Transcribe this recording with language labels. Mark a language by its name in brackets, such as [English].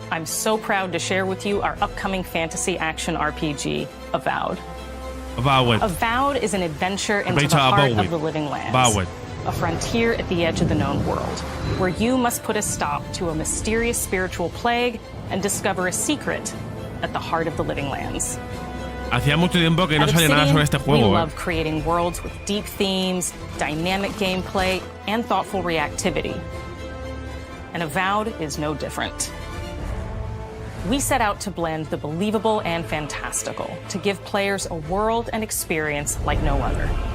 [English] I'm so proud to share with you our upcoming fantasy action RPG, Avowed. Avowed is an adventure into the heart of the living lands. A frontier at the edge of the known world, where you must put a stop to a mysterious spiritual plague and discover a secret at the heart of the living lands. [Spanish] Hacía mucho tiempo que no salía nada sobre este juego. [English] We love creating worlds with deep themes, dynamic gameplay, and thoughtful reactivity. And Avowed is no different. We set out to blend the believable and fantastical, to give players a world and experience like no other.